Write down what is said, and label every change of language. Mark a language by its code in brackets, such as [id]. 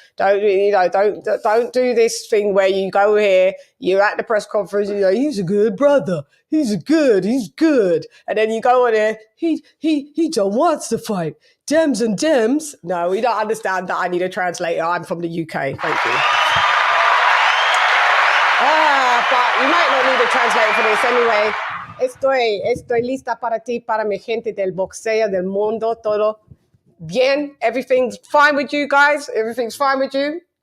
[en] Don't do this thing where you go here, you're at the press conference, you know, he's a good brother, he's good, and then you go on there, he don't want to fight. Dems and Dems. No, we don't understand that. I need a translator. I'm from the UK. Thank you. But you might not need a translator for this anyway. [es] Estoy lista para ti, para mi gente del boxeo, del mundo, todo bien. [en] Everything's fine with you guys? Everything's fine with you?